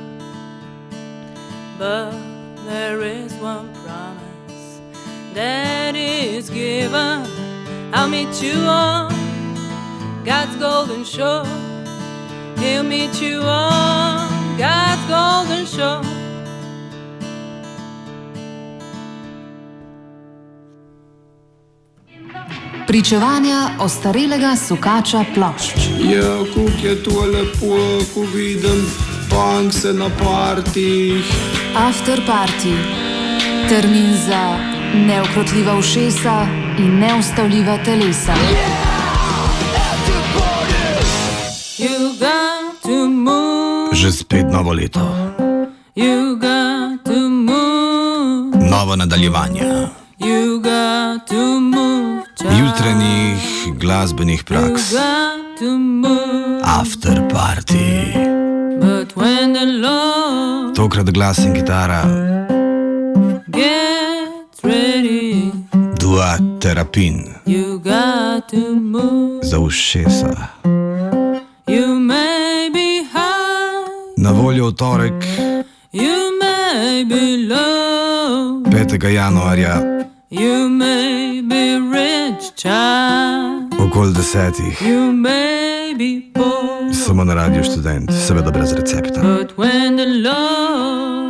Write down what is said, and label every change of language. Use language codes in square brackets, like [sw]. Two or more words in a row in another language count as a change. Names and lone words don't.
[en] But there is one promise that is given, I'll meet you on God's golden shore. He'll meet you on God's golden shore. [sl] Pričevanja ostarelega sukača plošč. Ja, kuk je to lepo, ko vidim punkse na partijih. Afterparty. Termin za neukrotljiva ušesa in neustavljiva telesa. [en] You got to move. [sl] Že spet novo leto. [en] You got to move. [sl] Novo nadaljevanje. [en] You got to move. [sl] Jutranjih glasbenih praks. [en] You got to move. [sl] Afterparty. [en] But when the Lord [sl] Tokrat glas in kitara. [en] gets ready, [sl] Dua terapin. [en] you got to move. [sl] Za ušesa. [en] You may be high, [sl] Na voljo v torek, [en] you may be low, [sl] 5. januarja, [en] you may be rich, child, [sl] okoli 10. [en] you may be poor. [sl] Samo na Radiu Študent, seveda brez recepta. [en] But when the Lord